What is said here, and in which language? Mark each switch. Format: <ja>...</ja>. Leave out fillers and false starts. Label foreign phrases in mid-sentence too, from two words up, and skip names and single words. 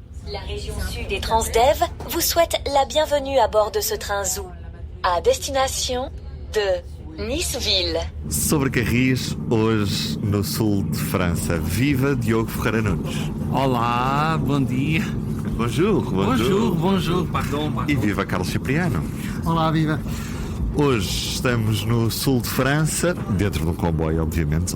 <fr>La région sud et Transdev vous souhaite la bienvenue à bord de ce train Zoo, à destination de Nice-Ville.</fr> <pt>Sobre Carris, hoje no sul de França. Viva Diogo Ferreira Nunes. Olá, bom dia.</pt> <fr>Bonjour. Pardon.</fr> <pt>E viva Carlos Cipriano. Olá, viva. Hoje estamos no sul de França, dentro de um comboio, obviamente.</pt>